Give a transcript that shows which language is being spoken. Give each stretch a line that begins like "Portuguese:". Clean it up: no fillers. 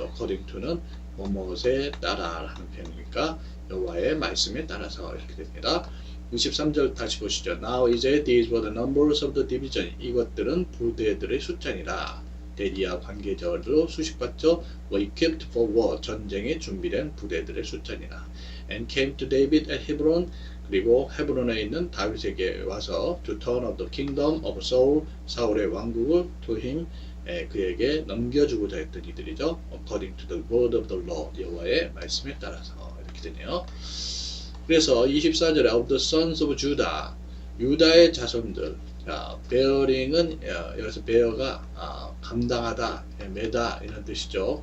Korean: according to는 뭐뭐에 따라 하는 표현이니까 여호와의 말씀에 따라서 이렇게 됩니다. 23절 다시 보시죠.
English: Now
Korean: 이제
English: these were the numbers of the division.
Korean: 이것들은 부대들의 숫자니라. 대리와 관계절로 수식받죠.
English: were equipped for war.
Korean: 전쟁에 준비된 부대들의 숫자니라.
English: And came to David at Hebron.
Korean: 그리고 헤브론에 있는 다윗에게 와서
English: to turn of the kingdom of Saul.
Korean: 사울의 왕국을
English: to him.
Korean: 그에게 넘겨주고자 했던 이들이죠.
English: According to the word of the Lord.
Korean: 여호와의 말씀에 따라서 이렇게 되네요. 그래서 24절에
English: of the sons of Judah.
Korean: 유다의 자손들. 자, bearing은 여기서 bear가 감당하다, 매다 이런 뜻이죠.